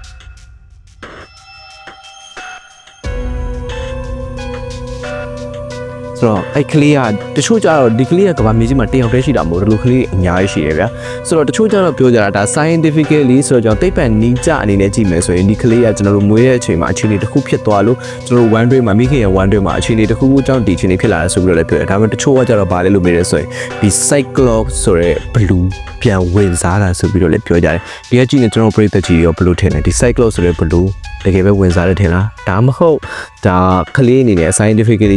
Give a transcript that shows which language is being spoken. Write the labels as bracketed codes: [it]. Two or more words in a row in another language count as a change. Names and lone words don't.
[my] ဆိုတော့အဲ့ကလေးကတချို့ကြတော့ဒီကလေးကကမ္ဘာမြေကြီးမှာတယောက်တည်းရှိတာမဟုတ်ဘူးဒီလိုကလေးအများကြီးရှိတယ်ဗျာဆိုတော့တချို့ကြတော့ပြောကြတာဒါ scientifically ဆိုတော့ကျွန်တော်သိပ္ပံနည်းကျအနေနဲ့ကြည့်မယ်ဆိုရင်ဒီကလေးကကျွန်တော်တို့မွေးတဲ့အချိန်မှာအခြေအနေတစ်ခုဖြစ်သွားလို့ကျွန်တော်တို့ [en] one day [my] မှာမိခင်ရဲ့ [en] one day [my] မှာအခြေအနေတစ်ခုအကြောင်းဒီအခြေအနေဖြစ်လာတယ်ဆိုပြီးတော့လည်းပြောတယ်ဒါပေမဲ့တချို့ကကြတော့ဗာလဲလို့မေးတယ်ဆိုရင်ဒီ Cyclops ဆိုတဲ့ blue ပြန်ဝင်စားတာဆိုပြီးတော့လည်းပြောကြတယ်ဒီကကြည့်နေကျွန်တော်ပရိသတ်ကြီးရောဘယ်လိုထင်လဲဒီ Cyclops ဆိုတဲ့ blueတကယ်ပဲဝင်စားတယ်ထင်လားဒါမဟုတ်ဒါကလေးအနေနဲ့ scientifically